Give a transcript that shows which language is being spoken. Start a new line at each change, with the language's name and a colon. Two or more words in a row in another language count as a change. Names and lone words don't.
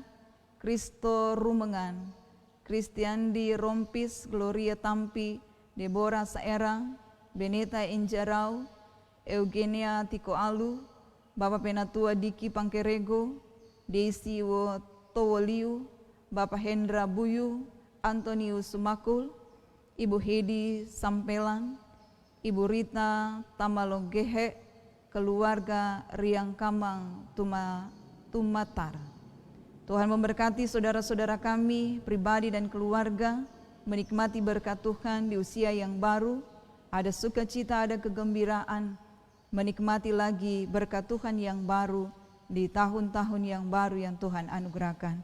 Indonesian: Kristo Rumengan, Kristiandi Rompis, Gloria Tampi, Deborah Saerang, Beneta Injarau, Eugenia Tiko Alu, Bapak Penatua Diki Pangkerego, Desi Towoliu, Bapak Hendra Buyu, Antonius Sumakul, Ibu Hedi Sampelan, Ibu Rita Tamalonggehe, keluarga Riang Kamang Tumatar. Tuhan memberkati saudara-saudara kami, pribadi dan keluarga, menikmati berkat Tuhan di usia yang baru, ada sukacita, ada kegembiraan, menikmati lagi berkat Tuhan yang baru di tahun-tahun yang baru yang Tuhan anugerahkan.